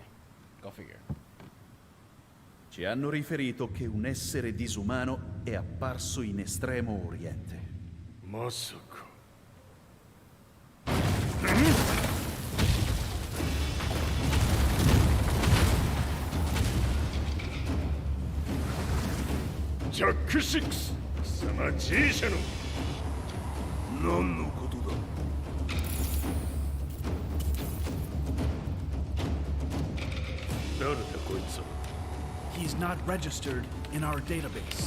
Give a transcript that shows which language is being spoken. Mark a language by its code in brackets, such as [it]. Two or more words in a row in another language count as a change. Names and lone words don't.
[en] Go figure. [it] Ci hanno riferito che un essere disumano è apparso in Estremo Oriente. [ja] まさか。ジャック6、貴様 G 社の何のことだ。誰だこいつは。 [en] He's not registered in our database.